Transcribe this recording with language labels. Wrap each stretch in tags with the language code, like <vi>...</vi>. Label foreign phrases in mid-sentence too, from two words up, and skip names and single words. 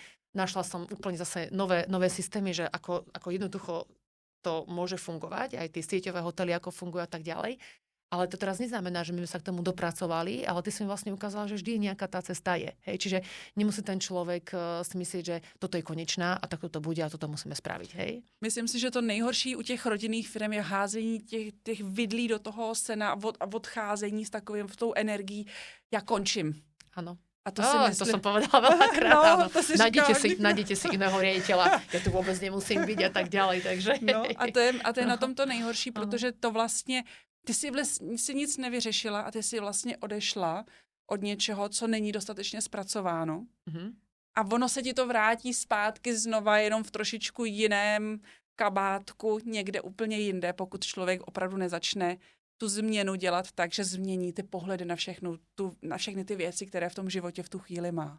<sk>Našla som úplne zase nové systémy, že ako jednoducho to môže fungovať, aj tie sieťové hotely, ako fungujú a tak ďalej. Ale to teraz neznamená, že my sme sa k tomu dopracovali, ale ty si mi vlastne ukázala, že vždy nejaká tá cesta je. Hej? Čiže nemusí ten človek si myslieť, že toto je konečná a takto to bude a toto musíme spraviť. Hej?</sk> <cs>Myslím si, že to nejhorší u těch rodinných firm je házení těch vidlí do toho sena a odcházení s takovým v tou energií. Já končím. Ano. A to si myslím...</cs> <sk>To som povedala veľakrát. Nájdete si iného riaditeľa, ja tu vôbec nemusím byť a tak ďalej. Takže... No,</sk> <cs>a to je na tom to nejhorší, protože to vlastně ty si nic nevyřešila a ty si vlastně odešla od něčeho, co není dostatečně zpracováno. Mm-hmm. A ono se ti to vrátí zpátky znova jenom v trošičku jiném kabátku, někde úplně jinde, pokud člověk opravdu nezačne tu změnu dělat tak, že změní ty pohledy na všechny ty věci, které v tom životě v tu chvíli má.</cs>